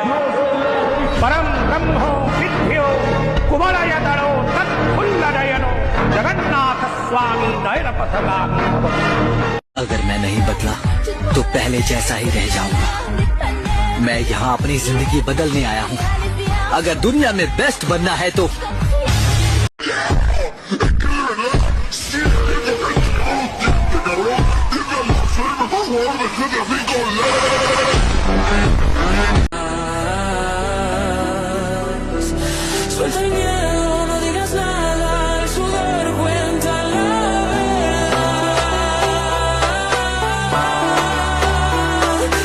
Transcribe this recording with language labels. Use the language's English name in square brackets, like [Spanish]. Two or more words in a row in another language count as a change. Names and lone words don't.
[Sanskrit] परम ब्रह्मो विद्यो कुवलय दलो तत्फुल्लनयनो जगन्नाथ स्वामी नयन पथगामी। [Hindi] अगर मैं नहीं बदला तो पहले जैसा ही रह जाऊंगा। मैं यहाँ अपनी जिंदगी बदलने आया हूँ। अगर दुनिया में बेस्ट बनना है तो [Spanish] Suelta el miedo, no digas nada, el sudor cuenta la verdad.